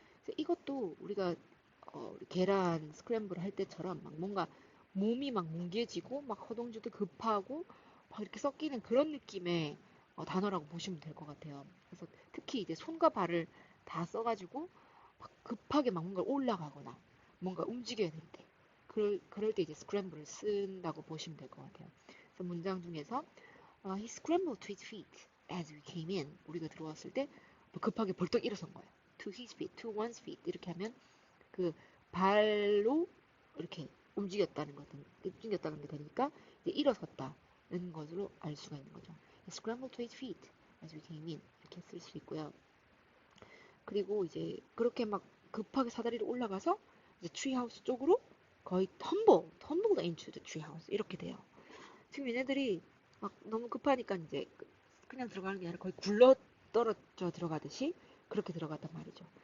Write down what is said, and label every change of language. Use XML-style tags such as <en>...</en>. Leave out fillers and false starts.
<ko>그래서 이것도 우리가 계란 스크램블 할 때처럼 막 뭔가 몸이 막 뭉개지고 막 허둥지둥 급하고 막 이렇게 섞이는 그런 느낌의 단어라고 보시면 될 것 같아요. 그래서 특히 이제 손과 발을 다 써가지고 막 급하게 막 뭔가 올라가거나 뭔가 움직여야 될 때, 그럴 때 이제 스크램블을 쓴다고 보시면 될 것 같아요. 그래서 문장 중에서</ko> <en>he scrambled to his feet as we came in.</en> <ko>우리가 들어왔을 때 급하게 벌떡 일어선 거예요.</ko> <en>To his feet, to one's feet</en> <ko>이렇게 하면 그 발로 이렇게 움직였다는 게 되니까 이제 일어섰다는 것으로 알 수가 있는 거죠.</ko> <en>Scrambled to his feet as we came in</en> <ko>이렇게 쓸 수 있고요. 그리고 이제 그렇게 막 급하게 사다리를 올라가서 이제 트리하우스 쪽으로 거의</ko> <en>tumble into the treehouse</en> <ko>이렇게 돼요. 지금 얘네들이 막 너무 급하니까 이제 그냥 들어가는 게 아니라 거의 굴러 떨어져 들어가듯이 그렇게 들어갔단 말이죠.</ko>